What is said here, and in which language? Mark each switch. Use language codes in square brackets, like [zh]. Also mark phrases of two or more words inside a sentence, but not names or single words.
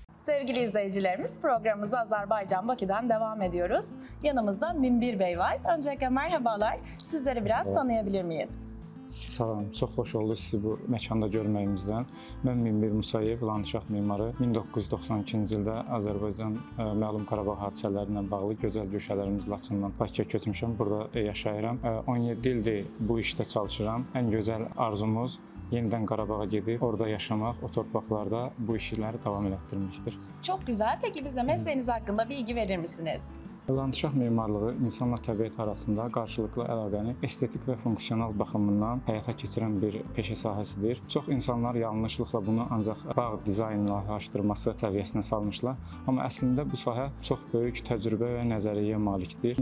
[tr] Sevgili izleyicilerimiz, programımıza Azerbaycan Bakü'den devam ediyoruz. Yanımızda Minbir Bey var. Öncelikle merhabalar. Sizleri biraz tanıyabilir miyiz? [az] Salam, çox xoş oldu sizi bu məkanda görməyimizdən. Mən Minbir Musayev, landşaft mimarı. 1992-ci ildə Azərbaycan məlum Qarabağ hadisələri ilə bağlı gözəl güşələrimiz Laçından Bakıya köçmüşəm. Burada yaşayıram. 17 ildir bu işdə çalışıram. Ən gözəl arzumuz yenidən Qarabağa gedib, orada yaşamaq, o torpaqlarda bu işləri davam elətdirməkdir. [tr] Çok güzel. Peki bize mesleğiniz hakkında bilgi verir misiniz? [az] Landşaft mimarlığı insanla təbiət arasında qarşılıqlı əlaqəni estetik və funksional baxımından həyata keçirən bir peşə sahəsidir. Çox insanlar yanlışlıqla bunu ancaq bağ dizaynlaşdırması səviyyəsinə salmışlar. Amma əslində bu sahə çox böyük təcrübə və nəzəriyyəyə malikdir.